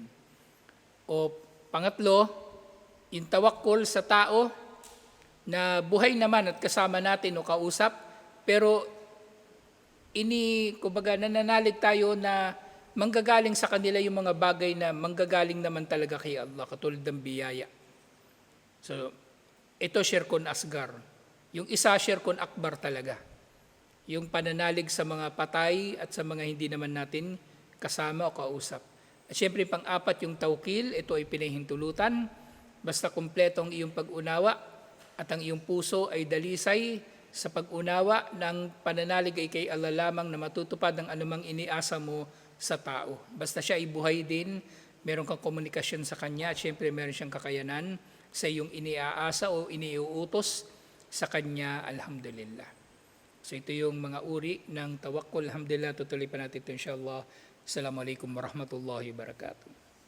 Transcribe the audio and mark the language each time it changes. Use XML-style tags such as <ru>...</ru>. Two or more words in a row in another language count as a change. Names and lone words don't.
<tl>O pangatlo, yung tawakkul sa tao na buhay naman at kasama natin o kausap, pero kumbaga nananalig tayo na manggagaling sa kanila yung mga bagay na manggagaling naman talaga kay Allah, katulad ng biyaya. So, ito</tl> <ar>شرك أصغر.</ar> <tl>Yung isa</tl> <ar>شرك أكبر</ar> <tl>talaga. Yung pananalig sa mga patay at sa mga hindi naman natin kasama o kausap. At syempre pang-apat yung tawkil, ito ay pinahintulutan, basta kumpleto ang iyong pag-unawa at ang iyong puso ay dalisay sa pag-unawa ng pananalig ay kay Allah lamang na matutupad ang anumang iniasa mo sa tao. Basta siya ay buhay din, meron kang komunikasyon sa Kanya at syempre meron siyang kakayanan sa iyong iniaasa o iniuutos sa Kanya, alhamdulillah. So ito yung mga uri ng tawakkul, alhamdulillah, tutuloy pa natin ito inshallah</tl> <ar>السلام عليكم ورحمة الله وبركاته.</ar>